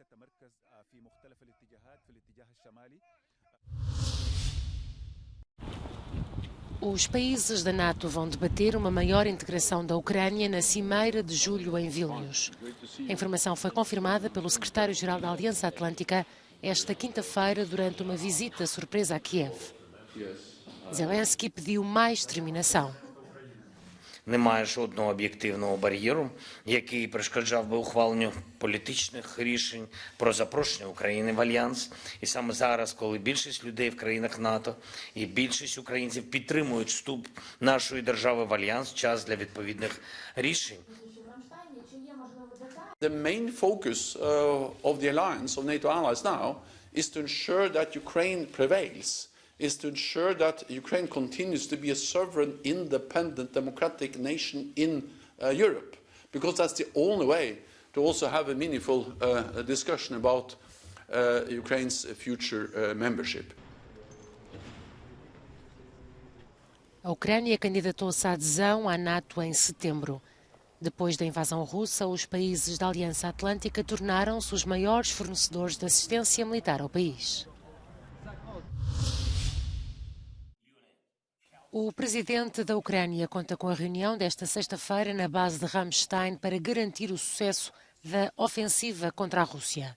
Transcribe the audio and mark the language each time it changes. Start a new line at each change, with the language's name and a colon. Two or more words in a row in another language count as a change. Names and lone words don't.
Portuguese: Os países da NATO vão debater uma maior integração da Ucrânia na Cimeira de julho em Vilnius. A informação foi confirmada pelo secretário-geral da Aliança Atlântica esta quinta-feira durante uma visita surpresa a Kiev. Zelensky pediu mais determinação.
Ukrainian: Немає жодного об'єктивного бар'єру, який перешкоджав би ухваленню політичних рішень про запрошення України в Альянс. І саме зараз, коли більшість людей в країнах НАТО і більшість українців підтримують вступ нашої держави в Альянс, час для відповідних рішень.
English: The main focus of the alliance, of NATO allies now, is to ensure that Ukraine prevails. Is to ensure that Ukraine continues to be a sovereign, independent, democratic nation in Europe, because that's the only way to also have a meaningful discussion about Ukraine's future membership.
Portuguese: A Ucrânia candidatou-se à adesão à NATO em setembro. Depois da invasão russa, os países da Aliança Atlântica tornaram-se os maiores fornecedores de assistência militar ao país. O presidente da Ucrânia conta com a reunião desta sexta-feira na base de Ramstein para garantir o sucesso da ofensiva contra a Rússia.